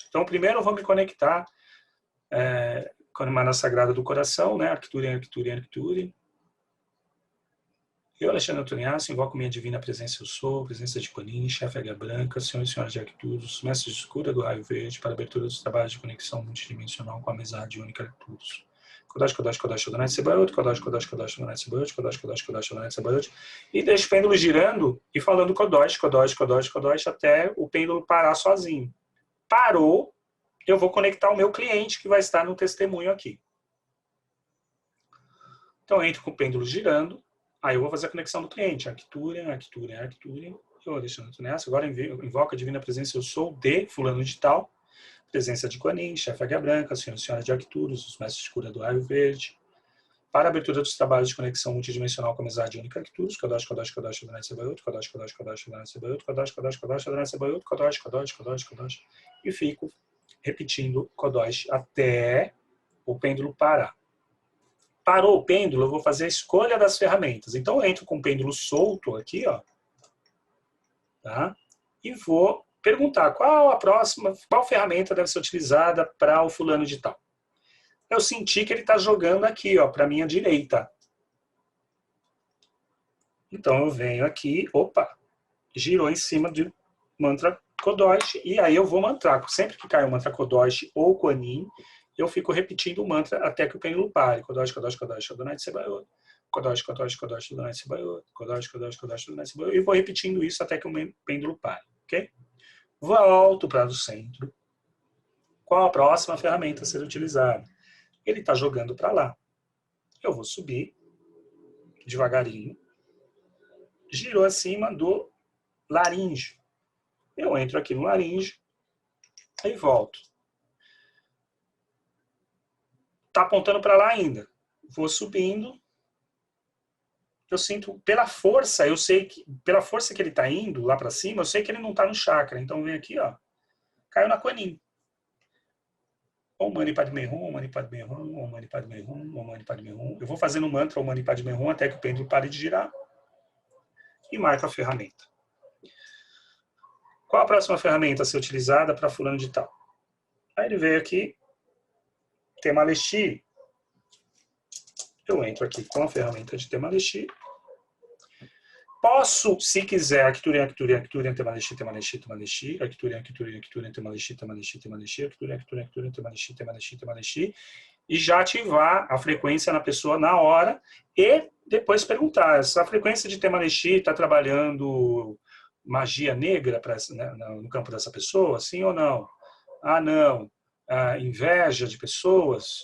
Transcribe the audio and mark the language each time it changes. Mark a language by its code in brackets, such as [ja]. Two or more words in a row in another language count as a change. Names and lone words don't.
[pt] Então, primeiro eu vou me conectar com a Mana Sagrada do Coração, né? Arcturian, Arcturian, Arcturian. Eu, Alexandre Antoniassi, invoco minha divina presença, eu sou, presença de Quanin, chefe Águia Branca, senhores e senhoras de Arcturus, mestres de escura do raio verde, para a abertura dos trabalhos de conexão multidimensional com a mesa radiônica Arcturus. [he] קדוש קדוש קדוש אדוני צבאות קדוש קדוש קדוש אדוני צבאות קדוש קדוש קדוש אדוני צבאות, [pt] e deixo o pêndulo girando e falando [he] קדוש קדוש קדוש קדוש, [pt] até o pêndulo parar sozinho. Parou, eu vou conectar o meu cliente que vai estar no testemunho aqui. Então, eu entro com o pêndulo girando, aí eu vou fazer a conexão do cliente. Arcturian, Arcturian, Arcturian. Eu, Alexandre Antoniassi, agora invoco a divina presença, eu sou de fulano de tal, presença de Quanin, chefe Águia Branca, senhores e senhoras de Arcturus, os mestres de cura do raio verde, para a abertura dos trabalhos de conexão multidimensional com a mesa radiônica Arcturus, [he] קדוש קדוש קדוש אדוני צבאות קדוש קדוש קדוש אדוני צבאות קדוש קדוש קדוש אדוני צבאות קדוש קדוש קדוש קדוש, [pt] e fico repetindo Kodash até o pêndulo parar. Parou o pêndulo, eu vou fazer a escolha das ferramentas. Então, eu entro com o pêndulo solto aqui, ó, tá? E vou perguntar qual ferramenta deve ser utilizada para o fulano de tal. Eu senti que ele está jogando aqui, ó, para a minha direita. Então, eu venho aqui, opa, girou em cima do mantra Kodosh, e aí eu vou mantrar. Sempre que cai o mantra Kodosh ou Quanin, eu fico repetindo o mantra até que o pêndulo pare. [he] קדוש קדוש קדוש אדוני צבאות קדוש קדוש קדוש אדוני צבאות. קדוש קדוש קדוש אדוני צבאות. [pt] E vou repetindo isso até que o pêndulo pare, ok? Volto para o centro. Qual a próxima ferramenta a ser utilizada? Ele está jogando para lá. Eu vou subir devagarinho. Girou acima do laríngeo. Eu entro aqui no laríngeo e volto. Está apontando para lá ainda. Vou subindo. Eu sinto, pela força, eu sei que, pela força que ele está indo lá para cima, eu sei que ele não está no chakra. Então vem aqui, ó. Caiu na Quanin. [sa] ॐ मणि पद्मे हूँ ॐ मणि पद्मे हूँ ॐ मणि पद्मे हूँ ॐ मणि पद्मे हूँ. [pt] Eu vou fazendo o mantra [sa] ॐ मणि पद्मे हूँ [pt] até que o pêndulo pare de girar. E marco a ferramenta. Qual a próxima ferramenta a ser utilizada para fulano de tal? Aí ele veio aqui, Temalesti. Eu entro aqui com a ferramenta de Temalesti. Posso, se quiser, Arcturian, Arcturian, Arcturian, Temalesti, Temalesti, Temalesti, Arcturian, Arcturian, Arcturian, Temalesti, Temalesti, Temalesti, Arcturian, Arcturian, Arcturian, Temalesti, Temalesti, Temalesti, e já ativar a frequência na pessoa na hora e depois perguntar, essa frequência de Temalesti está trabalhando magia negra no campo dessa pessoa, sim ou não? Ah, não. Inveja de pessoas?